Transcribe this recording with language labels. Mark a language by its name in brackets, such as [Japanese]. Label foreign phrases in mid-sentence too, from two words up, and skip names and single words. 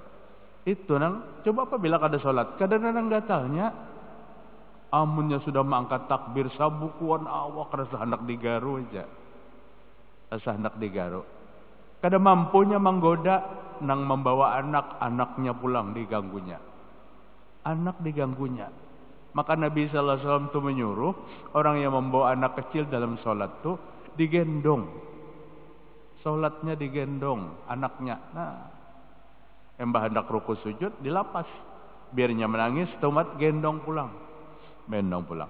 [Banjar] Itu nang, coba apabila kada sholat, kadang-kadang gatalnya, amunnya sudah mengangkat takbir sabukuan awak rasa hendak digaru aja. Rasa hendak digaru. Kada mampunya menggoda nang membawa anak-anaknya pulang diganggunya. Anak diganggunya. Maka Nabi [Arabic] sallallahu alaihi wasallam [Banjar] itu menyuruh orang yang membawa anak kecil dalam sholat tuh digendong. Sholatnya digendong anaknya. Nah, embah hendak ruku sujud dilapas. Biarnya menangis, tomat gendong pulang. Gendong pulang.